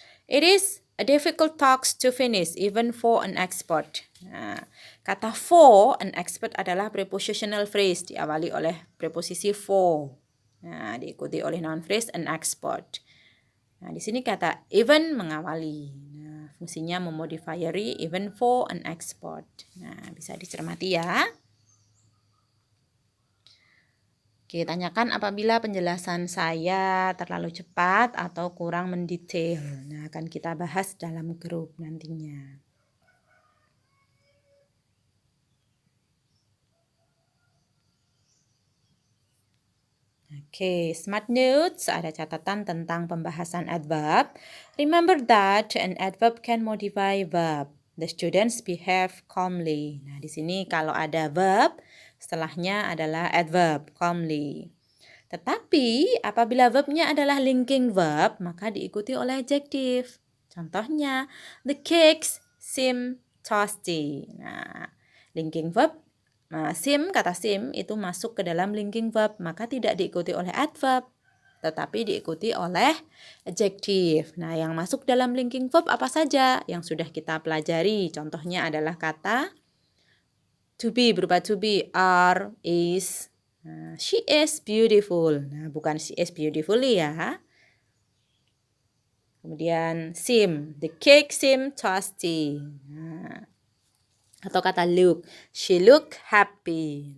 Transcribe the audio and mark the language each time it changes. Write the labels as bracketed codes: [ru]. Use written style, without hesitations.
[en] It is a difficult task to finish even for an expert. [id] Nah, kata for an expert adalah prepositional phrase diawali oleh preposisi for. Nah, diikuti oleh noun phrase an expert. Nah, di sini kata even mengawali. Nah, fungsinya memodifieri even for an expert. Nah, bisa dicermati ya. Oke, tanyakan apabila penjelasan saya terlalu cepat atau kurang mendetail. Nah, akan kita bahas dalam grup nantinya. Oke, Smart Notes ada catatan tentang pembahasan adverb. [en] Remember that an adverb can modify verb. The students behave calmly. [id] Nah, di sini kalau ada verb, setelahnya adalah adverb, calmly. Tetapi apabila verbnya adalah linking verb, maka diikuti oleh adjective. [en] Contohnya, the cakes seem toasty. [id] Nah, linking verb, kata seem itu masuk ke dalam linking verb, maka tidak diikuti oleh adverb, tetapi diikuti oleh adjective. Nah, yang masuk dalam linking verb apa saja yang sudah kita pelajari? Contohnya adalah kata to be berupa to be, are, is. [en] Nah, she is beautiful. [id] Nah, bukan [en] she is beautifully [id] ya. [en] Kemudian seem, the cake seem toasty. Nah, atau kata look, she look happy.